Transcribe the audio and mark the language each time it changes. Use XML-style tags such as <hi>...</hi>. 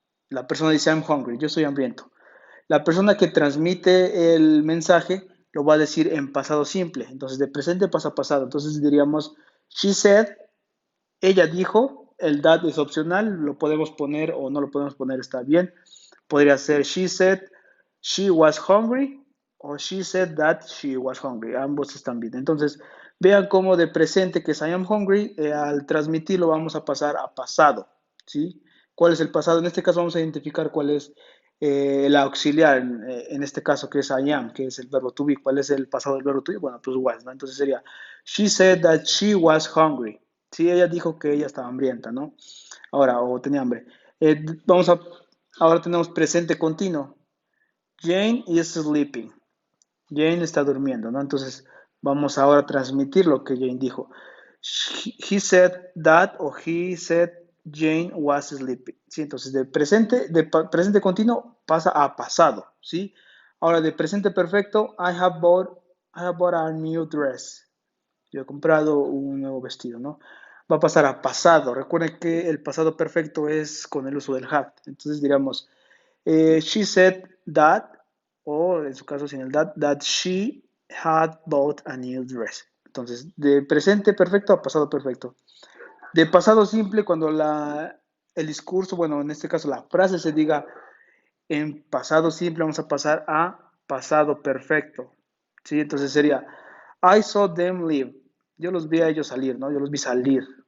<es>La persona dice</es> <en>I'm hungry,</en> <es>yo estoy hambriento. La persona que transmite el mensaje lo va a decir en pasado simple, entonces de presente pasa a pasado. Entonces diríamos,</es> <en>she said,</en> <es>ella dijo, el that es opcional, lo podemos poner o no lo podemos poner, está bien. Podría ser</es> <en>she said she was hungry o she said that she was hungry.</en> <es>Ambos están bien. Entonces, vean cómo de presente que es</es> <en>I am hungry,</en> <es>al transmitirlo vamos a pasar a pasado, ¿sí? ¿Cuál es el pasado? En este caso vamos a identificar cuál es el auxiliar, en este caso que es I am, que es el verbo to be. ¿Cuál es el pasado del verbo to be? Bueno, pues was, ¿no? Entonces sería,</es> <en>she said that she was hungry.</en> <es>Sí, ella dijo que ella estaba hambrienta, ¿no? Ahora, o tenía hambre. Vamos a, ahora tenemos presente continuo.</es> <en>Jane is sleeping.</en> <es>Jane está durmiendo, ¿no? Entonces vamos ahora a transmitir lo que Jane dijo.</es> <en>He said that o he said Jane was sleeping.</en> <es>¿Sí? Entonces presente continuo pasa a pasado, ¿sí? Ahora de presente perfecto,</es> <en>I have bought a new dress.</en> <es>Yo he comprado un nuevo vestido, ¿no? Va a pasar a pasado. Recuerden que el pasado perfecto es con el uso del had. Entonces diríamos,</es> <en>she said that,</en> <es>o en su caso sin el</es> <en>that she had bought a new dress.</en> <es>Entonces, de presente perfecto a pasado perfecto. De pasado simple, cuando el discurso, bueno, en este caso la frase se diga en pasado simple, vamos a pasar a pasado perfecto. ¿Sí? Entonces sería,</es> <en>I saw them leave.</en> <es>Yo los vi a ellos salir, ¿no? Yo los vi salir.</es>